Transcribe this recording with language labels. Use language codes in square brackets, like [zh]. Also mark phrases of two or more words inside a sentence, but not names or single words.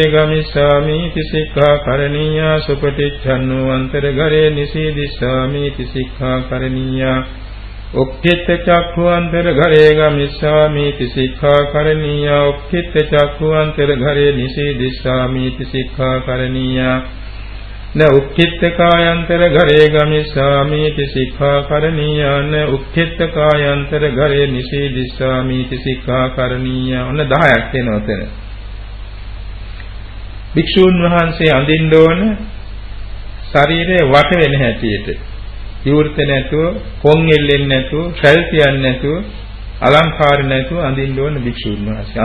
[pi] ගමිස්සාමීති සික්ඛාකරණීයා සුපටිච්ඡන්නෝ අන්තරඝරේ නිසීදිස්සාමීති සික්ඛාකරණීයා ඔක්ඛිත චක්ඛුවන්තර ඝරේ ගමිස්සාමීති සික්ඛාකරණීයා ඔක්ඛිත චක්ඛුවන්තර ඝරේ නිසීදිස්සාමීති සික්ඛාකරණීයා න උක්ඛිත්තකායන්තර ඝරේ ගමිස්සාමි ති සික්ඛාකරණීයන උක්ඛිත්තකායන්තර ඝරේ නිසීදිස්සාමි ති සික්ඛාකරණීය. [si] ඔන්න 10ක් වෙනවා එතන. භික්ෂූන් වහන්සේ අඳින්න ඕන ශරීරය වට වෙන හැටියට. විවෘත නැතුව, කොන් එල්ලෙන්නේ නැතුව, ශල් තියන්නේ නැතුව, අලංකාර නැතුව අඳින්න ඕන භික්ෂූන් වහන්සේ.